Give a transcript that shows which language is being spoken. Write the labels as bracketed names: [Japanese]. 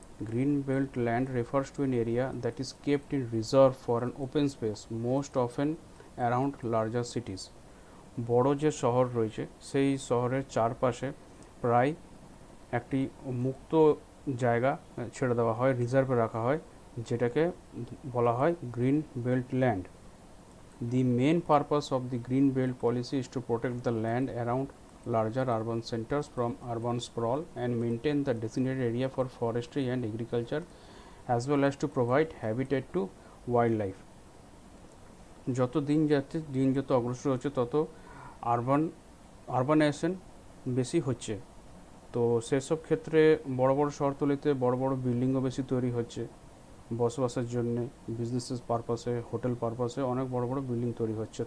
[English] Green belt land refers to an area that is kept in reserve for an open space most often around larger cities. [Bangla] বড় যে শহর রয়েছে সেই শহরের চারপাশে প্রায় একটি মুক্ত জায়গা ছেড়ে দেওয়া হয়, রিজার্ভে রাখা হয়, যেটাকে বলা হয় green belt land. [English] The main purpose of the Green Belt policy is to protect the land around larger urban centers from urban sprawl and maintain the designated area for forestry and agriculture, as well as to provide habitat to wildlife. [Bangla] যত দিন যাচ্ছে, দিন যত অগ্রসর হচ্ছে, তত urbanisation বেশি হচ্ছে। তো সেসব ক্ষেত্রে বড় বড় শহরতলিতে বড় বড় বিল্ডিংও বেশি তৈরি হচ্ছে বসবাসের জন্যে, বিজনেসেস পারপাসে, হোটেল পারপাসে অনেক বড় বড় বিল্ডিং তৈরি হচ্ছে।